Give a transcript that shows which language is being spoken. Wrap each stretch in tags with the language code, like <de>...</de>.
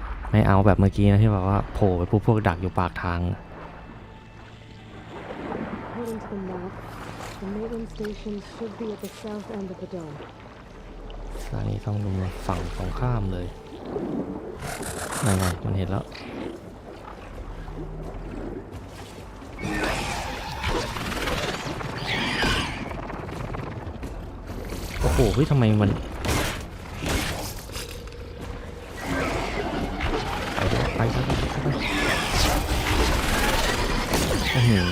<th>ไม่เอาแบบเมื่อกี้นะที่บอกว่าโผล่ไปพวกดักอยู่ปากทาง</th> <en>According to the map, the maintenance station should be at the south end of the dome.</en> <th>สถานีต้องดูฝั่งตรงข้ามเลยนั่นไงมันเห็นแล้วโอ้โหทำไมมันไปโอ้โห</th>